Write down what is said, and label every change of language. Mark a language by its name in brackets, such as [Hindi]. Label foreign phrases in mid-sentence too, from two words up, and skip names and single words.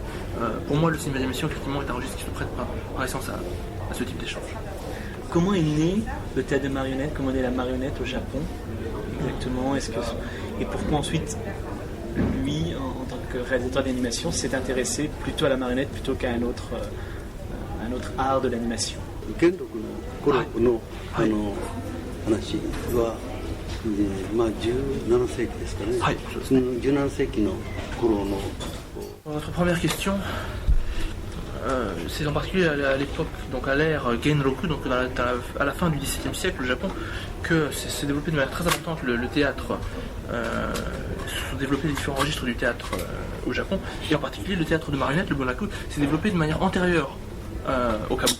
[French] Pour moi, le cinéma d'animation effectivement est un registre qui se prête par essence à ce type d'échange. Comment est né le théâtre de marionnettes? Comment est née la marionnette au Japon exactement? Et pourquoi ensuite lui, en tant que réalisateur d'animation, s'est intéressé plutôt à la marionnette plutôt qu'à un autre art de l'animation? [Japanese] 話は、17世紀ですかね。はい、その17世紀の頃の。 [French] Votre première question, c'est en particulier à l'époque, donc à l'ère Genroku, donc à la fin du XVIIe siècle au Japon, que s'est développé de manière très importante le théâtre. Se sont développés les différents registres du théâtre au Japon, et en particulier le théâtre de marionnettes, le bunraku, s'est développé de manière antérieure au kabuki.